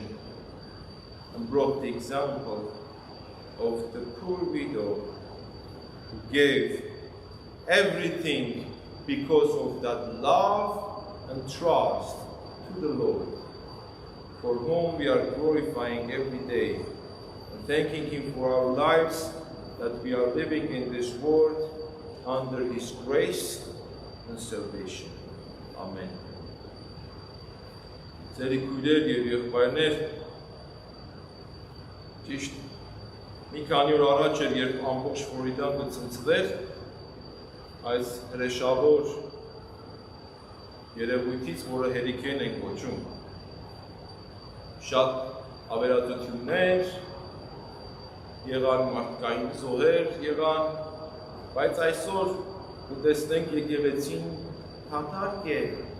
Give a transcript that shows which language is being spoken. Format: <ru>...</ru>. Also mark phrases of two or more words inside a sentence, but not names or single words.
<en>And brought the example of the poor widow who gave everything because of that love and trust to the Lord, for whom we are glorifying every day and thanking Him for our lives, that we are living in this world under His grace and salvation. Amen.</en> <hy>Ձերի քույրեր եւ եղբայրներ, ճիշտ մի քանի օր առաջ էր, երբ ամբողջ Ֆլորիդան կցնցվեր այս հրեշավոր երևույթից, որը հերիկեն են կոչում, շատ ավերածություններ եղան, մարդկային զոհեր եղան, բայց այսօր կտեսնենք եկեղեցին դատարկ է,</hy>